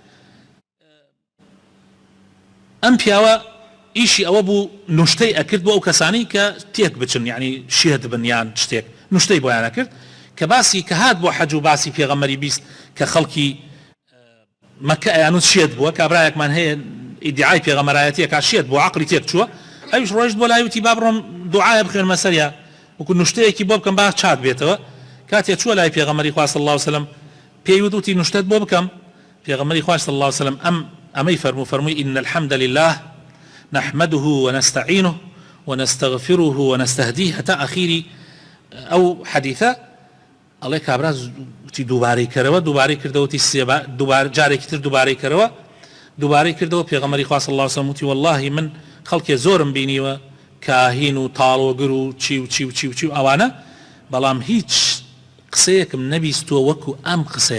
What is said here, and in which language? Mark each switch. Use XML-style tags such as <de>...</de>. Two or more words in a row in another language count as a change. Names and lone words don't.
<ckb>ئەم پیاوە ئیشی ئەوە بوو نوشتەی ئەکرد بۆ ئەو کەسانی کە تێک بچن، یعنی شێت بن یان شتێک، نوشتەی بۆیان ئەکرد کە باسی کە هات بۆ حەج و باسی پێغەمبەری بیست کە خەڵکی مەکە ئەیانوت شێت بووە، کابرایەکمان هەیە ئیدعای پێغەمبەرایەتیە کا شێت بۆ عەقڵی تێک چووە، ئەویش ڕۆیشت بۆ لای وتی با بڕۆم دوعایە بخوێنمە سەریا وەکو نوشتەیەکی بۆ بکەم با چات بێتەوە. کاتێک چووە لای پێغەمبەری خوا</ckb> <ar>صلی الله علیه وسلم</ar> <ckb>پێی وتی نوشتەت بۆ بکەم. پێغەمبەری خوا</ckb> <ar>صلی الله علیه وسلم</ar> <ckb>ئەمەی فەرمووی</ckb> <ar>إن الحمد لله نحمده ونستعينه ونستغفره ونستهديه حتى</ar> <ckb>آخری ئەو حەدیثە. ئەڵێ کابرا وتی دووبارەی کردەوە، دووبارەی کردەوە، جارێکی تر دووبارەی کردەوە، دووبارەی کردەوە. پێغەمبەری خوا</ckb> <ar>صلی الله علیه وسلم</ar> <ckb>وتی واللهی من خەڵکێ زۆرم بینیوە کاهین و تاڵۆگر و چی و چی و چی و چی و ئەوانە، بەڵام هیچ قسەیەکم نەبیستووە وەکو ئەم قسەیە.</ckb>